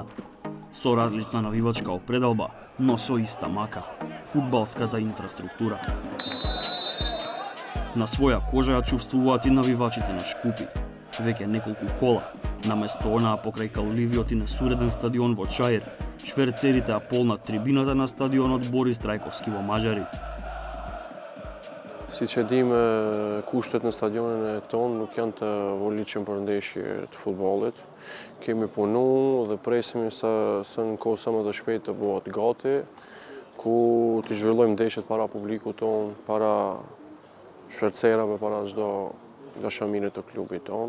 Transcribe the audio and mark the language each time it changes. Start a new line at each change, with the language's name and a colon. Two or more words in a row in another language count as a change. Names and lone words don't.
Macedonian: Со различна навивачка определба, но со иста мака – фудбалската инфраструктура. На своја кожа ја чувствуваат и навивачите на Шкупи. Веќе неколку кола, наместо онаа покрај калливиот и несуреден стадион во Чаир, шверцерите ја полнат трибината на стадионот Борис Трајковски во Мажари.
Albanian: Siç e dimë, kushtet në stadionin e tonë nuk janë të volitshëm për ndeshje të futbollit. Kemi punu dhe presim sa në kohë sa më të shpejtë të bëhet gati, ku të zhvillojmë ndeshjet para publikut tonë, para shfercerave, para çdo dashaminit të klubit tonë.